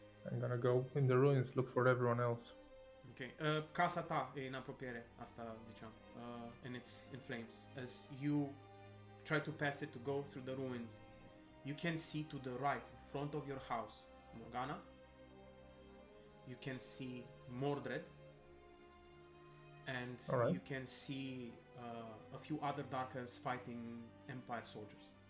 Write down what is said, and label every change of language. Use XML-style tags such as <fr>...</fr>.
<en>I'm gonna go in the ruins, look for everyone else. Ok.</en> <ro>Casa ta e în apropiere, asta ziceam.</ro> <en>And it's in flames. As you try to pass it to go through the ruins, you can see to the right, in front of your house, Morgana. You can see Mordred. And Alright. you can see a few other Dark Elves fighting Empire soldiers.</en>